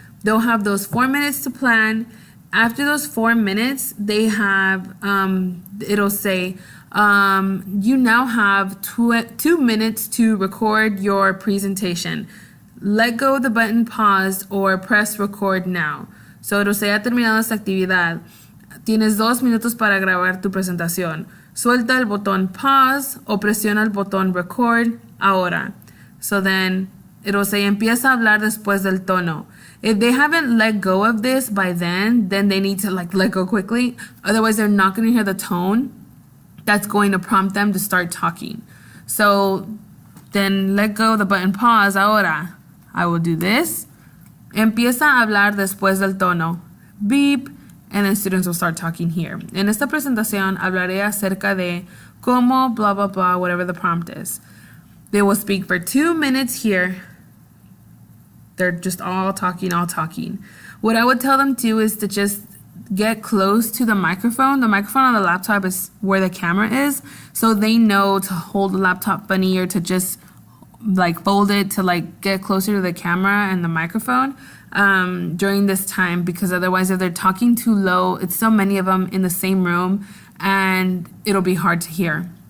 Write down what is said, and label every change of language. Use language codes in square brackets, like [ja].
[en] They'll have those 4 minutes to plan. After those 4 minutes, they have, it'll say, you now have 2 minutes to record your presentation. Let go of the button pause or press record now. So it'll say, [es] ha terminado esta actividad. Tienes 2 minutos para grabar tu presentación. Suelta el botón pause o presiona el botón record ahora. [en] So then it'll say, [es] empieza a hablar después del tono. [en] If they haven't let go of this by then they need to let go quickly. Otherwise, they're not going to hear the tone that's going to prompt them to start talking. So then let go of the button pause [es] ahora. [en] I will do this. [es] Empieza a hablar después del tono. Beep. [en] And then students will start talking here. [es] En esta presentación hablaré acerca de cómo, blah, blah, blah, [en] whatever the prompt is. They will speak for 2 minutes here. They're just all talking, all talking. What I would tell them to is to just get close to the microphone. The microphone on the laptop is where the camera is. So they know to hold the laptop funny or to just fold it to get closer to the camera and the microphone during this time, because otherwise if they're talking too low, it's so many of them in the same room and it'll be hard to hear.